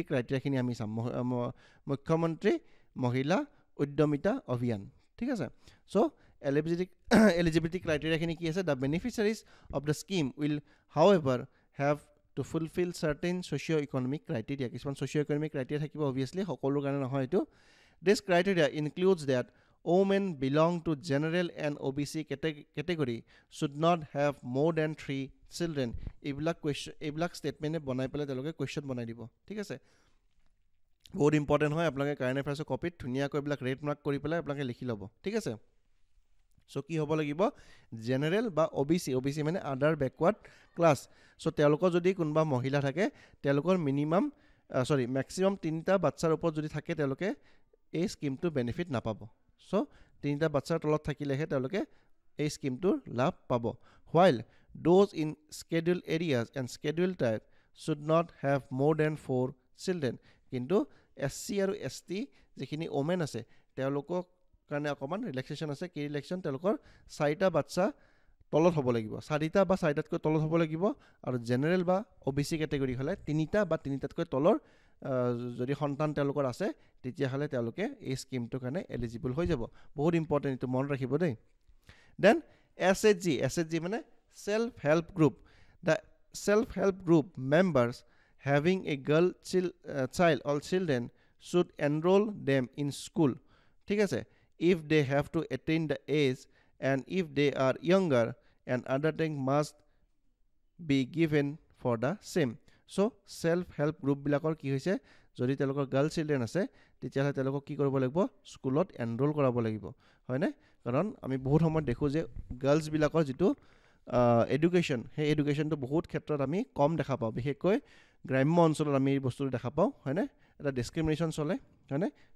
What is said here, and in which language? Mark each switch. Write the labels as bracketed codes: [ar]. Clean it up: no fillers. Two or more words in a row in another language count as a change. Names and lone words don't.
[as] ক্ৰাইটেৰিয়াখিনি আমি চাম মুখ্যমন্ত্ৰী মহিলা উদ্যমিতা অভিযান ঠিক আছে চ' এলিজিবিলিটি ক্ৰাইটেৰিয়াখিনি কি আছে [en] the beneficiaries of the scheme will however have to fulfil certain socio economic criteria [as] কিছুমান ছ'চিঅ' ইকনমিক ক্ৰাইটেৰিয়া থাকিব অভিয়াছলি সকলোৰ কাৰণে নহয় এইটো [en] this criteria includes that women belong to general and OBC category should not have more than 3 children [as] এইবিলাক ষ্টেটমেণ্টে বনাই পেলাই তেওঁলোকে কুৱেশ্যন বনাই দিব ঠিক আছে বহুত ইম্পৰ্টেণ্ট হয় আপোনালোকে কাৰেণ্ট এফেয়াৰ্ছৰ কপিত ধুনীয়াকৈ এইবিলাক [en] red mark [as] কৰি পেলাই আপোনালোকে লিখি ল'ব ঠিক আছে চ' কি হ'ব লাগিব জেনেৰেল বা OBC মানে [en] other backward class [as] চ' তেওঁলোকৰ যদি কোনোবা মহিলা থাকে তেওঁলোকৰ মেক্সিমাম 3টা বাচ্চাৰ ওপৰত যদি থাকে তেওঁলোকে এই স্কিমটো বেনিফিট নাপাব চ' 3টা বাচ্চাৰ তলত থাকিলেহে তেওঁলোকে এই স্কিমটোৰ লাভ পাব while [en] those in scheduled areas and scheduled type should not have more than 4 children [as] কিন্তু SC আৰু ST যিখিনি ওমেন আছে তেওঁলোকৰ কাৰণে অকণমান ৰিলেক্সেশ্যন আছে কি ৰিলেক্সেশ্যন তেওঁলোকৰ 4টা বাচ্চা তলত হ'ব লাগিব 4টা বা 4টাতকৈ তলত হ'ব লাগিব আৰু জেনেৰেল বা OBC কেটেগৰী হ'লে 3টা বা 3টাতকৈ তলৰ যদি সন্তান তেওঁলোকৰ আছে তেতিয়াহ'লে তেওঁলোকে এই স্কিমটোৰ কাৰণে এলিজিবল হৈ যাব বহুত ইম্পৰ্টেণ্ট এইটো মনত ৰাখিব দেই দেন [en] SHG মানে self help group the self help group members having a girl child or children should enroll them in school [as] ঠিক আছে [en] if they have to attain the age and if they are younger and other thing must be given for the same [as] চ' চেল্ফ হেল্প গ্ৰুপবিলাকৰ কি হৈছে যদি তেওঁলোকৰ [en] girl children [as] আছে তেতিয়াহ'লে তেওঁলোকক কি কৰিব লাগিব স্কুলত এনৰোল কৰাব লাগিব হয়নে কাৰণ আমি বহুত সময়ত দেখোঁ যে গাৰ্লছবিলাকৰ যিটো এডুকেশ্যন সেই এডুকেশ্যনটো বহুত ক্ষেত্ৰত আমি কম দেখা পাওঁ বিশেষকৈ গ্ৰাম্য অঞ্চলত আমি এই বস্তুটো দেখা পাওঁ হয়নে এটা ডিছক্ৰিমিনেশ্যন চলে হয়নে